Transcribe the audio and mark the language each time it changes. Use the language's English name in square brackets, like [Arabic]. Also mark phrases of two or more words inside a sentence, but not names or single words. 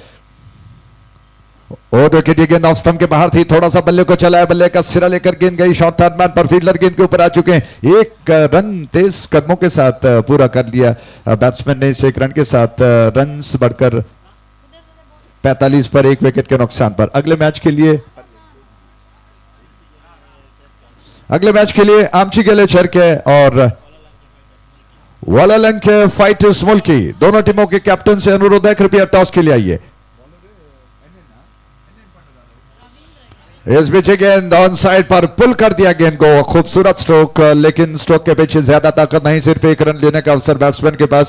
[Hindi] ओ देखिए ये गेंद [English] off stump [Hindi] के बाहर थी, थोड़ा सा बल्ले को चलाया, बल्ले का सिरा लेकर गेंद गई [English] short third man [Hindi] पर, फील्डर गेंद के ऊपर आ चुके हैं। एक रन तेज कदमों के साथ पूरा कर लिया बैट्समैन ने इस एक रन के साथ, रन्स बढ़कर 45 पर, एक विकेट के नुकसान पर। अगले मैच के लिए आमची गेले चरके और वालालंक फाइट स्मॉल की दोनों टीमों के कैप्टन से अनुरोध है कृपया टॉस के लिए आइए। इस बीच गेंद [English] on side [Hindi] पर पुल कर दिया गेंद को, खूबसूरत स्ट्रोक, लेकिन स्ट्रोक के पीछे ज्यादा ताकत नहीं, सिर्फ एक रन लेने का अवसर बैट्समैन के पास।